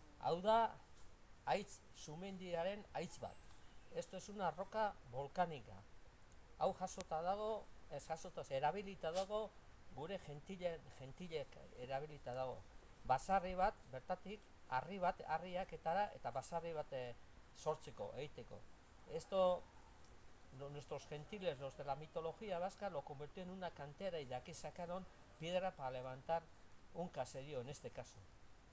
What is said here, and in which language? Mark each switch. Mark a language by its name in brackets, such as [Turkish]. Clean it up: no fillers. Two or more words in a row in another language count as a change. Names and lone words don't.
[Basque] Hau da haitz sumendiaren haitz bat. [Spanish] Esto es una roca volcánica. [Basque] Hau jasota dago, ez jasota, erabilita dago, gure gentilek erabilita dago. Basarri bat, bertatik, harriak eta basarri bat sortzeko, egiteko. [Spanish] Esto, nuestros gentiles, los de la mitología vasca, lo convirtió en una cantera y de aquí sacaron piedra para levantar un caserío, en este caso.